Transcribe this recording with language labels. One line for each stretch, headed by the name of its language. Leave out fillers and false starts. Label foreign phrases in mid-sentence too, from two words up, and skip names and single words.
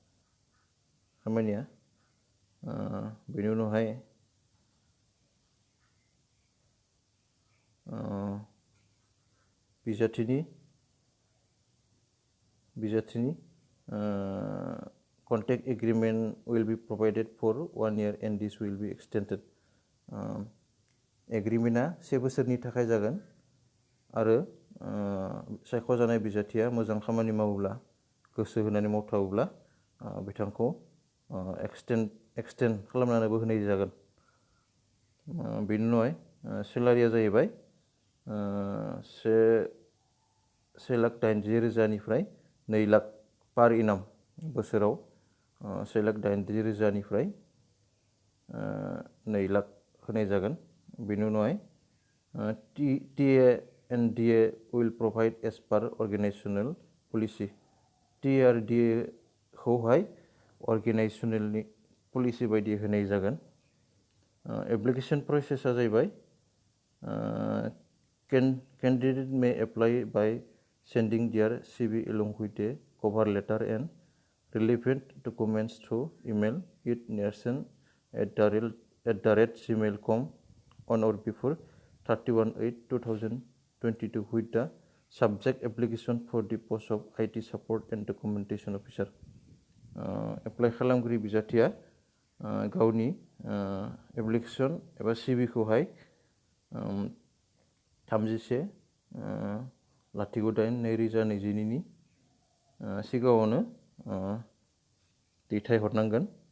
Bodo: बेनि उनावहाय बिजाथिनि
English: contract agreement will be provided for 1 year and this will be extended।
Bodo: एग्रिमेन्टआ 1 बोसोरनि थाखाय जागोन आरो सायख'जानाय बिजाथिया मोजां खामानि मावोब्ला, गोसो होनानै मावथारोब्ला बिथांखौ एक्सटेन्ड खालामनानैबो होनाय जागोन। बेनि उनावहाय सेलारिया जाहैबाय 1,80,000निफ्राय 2 लाख पार इनाम। बोसोराव 1,80,000निफ्राय 2 लाख होनाय जागोन। बेनि उनावहाय
English: TA and DA will provide as per organizational policy।
Bodo: TA आरो DA खौहाय अर्गेनाइजेसनेलनि पलिसि बायदि होनाय जागोन।
English: एप्लिकेसन प्रसेसआ जाहैबाय candidate may apply by sending their CV along with a cover letter and relevant documents through email at nerson@gmail.com on or before 31/8/2022 with the subject application for the post of IT support and documentation officer.
Bodo: Apply खालामगिरि बिजाथिया गावनि एप्लिकेशन एबा CV खौहाय 31/08/2022 नि सिगाङावनो दैथायहरनांगोन।